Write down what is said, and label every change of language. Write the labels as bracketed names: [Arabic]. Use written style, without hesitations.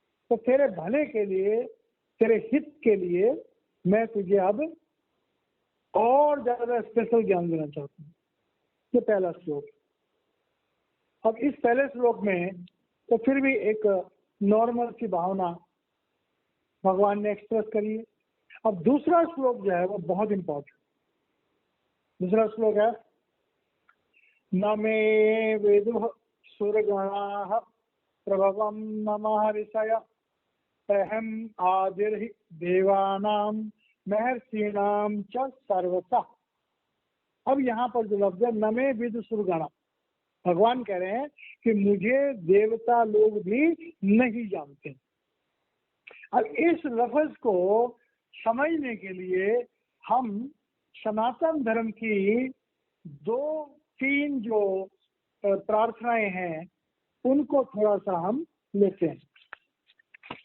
[Hindi] तो तेरे भले के लिए, तेरे हित के लिए मैं तुझे अब और ज्यादा स्पेशल ज्ञान देना चाहता हूँ। ये पहला श्लोक। अब इस पहले श्लोक में तो फिर भी एक नॉर्मल सी भावना भगवान ने एक्सप्रेस करी है। अब दूसरा श्लोक जो है वो बहुत इंपॉर्टेंट। दूसरा श्लोक है, [Sanskrit] न मे वेदुः सुरगणाः प्रभवं न महर्षयः अहम आदिर्हि देवानां महर्षीणां च सर्वतः। [Hindi] अब यहाँ पर जो लफ्ज है [Sanskrit] न मे विदुः सुरगणा, [Hindi] भगवान कह रहे हैं कि मुझे देवता लोग भी नहीं जानते। अब इस लफ्ज को समझने के लिए हम सनातन धर्म की 2-3 जो प्रार्थनाएं हैं उनको थोड़ा सा हम लेते हैं।